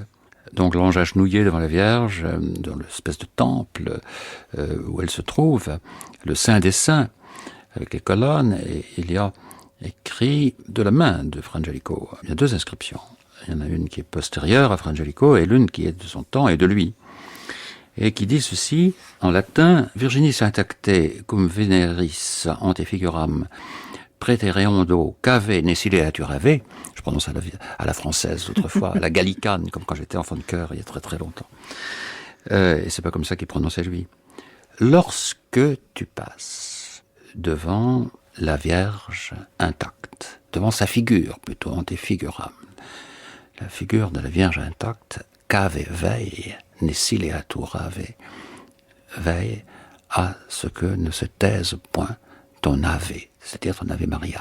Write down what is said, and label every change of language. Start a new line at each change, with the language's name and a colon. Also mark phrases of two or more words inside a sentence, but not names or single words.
French: Donc l'ange agenouillé devant la Vierge, dans l'espèce de temple où elle se trouve, le Saint des Saints, avec les colonnes, et il y a écrit de la main de Fra Angelico. Il y a 2 inscriptions. Il y en a une qui est postérieure à Fra Angelico et l'une qui est de son temps et de lui. Et qui dit ceci, en latin,
Latin: Virginis intacte cum veneris ante figuram praetereondo cave necileaturave,
French: je prononce à la française autrefois, à la gallicane, comme quand j'étais enfant de chœur il y a très très longtemps. Et c'est pas comme ça qu'il prononçait lui. Lorsque tu passes devant la Vierge intacte, devant sa figure plutôt,
Latin: ante figuram,
French: la figure de la Vierge intacte, cave veille, necileaturave, veille à ce que ne se taise point ton Ave, c'est-à-dire ton
Latin: Ave Maria.